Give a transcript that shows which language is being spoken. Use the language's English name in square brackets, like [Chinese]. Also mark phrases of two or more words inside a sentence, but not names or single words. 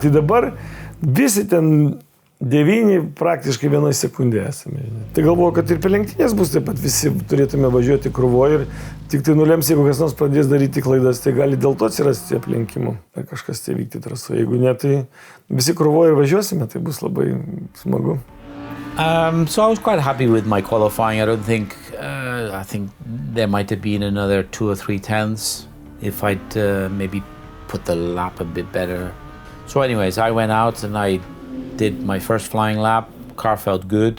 [Lithuanian] Tai dabar visi ten 9 praktiškai 1 sekundė esame. Tai galvoju, kad ir per lenktynės bus taip pat visi turėtume važiuoti krūvoje ir tik tai nulems, jeigu kas nors pradės daryti klaidas, tai gali dėl to atsirasti aplenkimų ar kažkas tai vykti trasoje. Jeigu ne, tai visi krūvoje ir važiuosime, tai bus labai smagu. [English] So I was quite happy with my qualifying. I think there might have been another 2 or 3 tenths if I'd maybe put the lap a bit better. So anyways, I went out and I did my first flying lap, car felt good.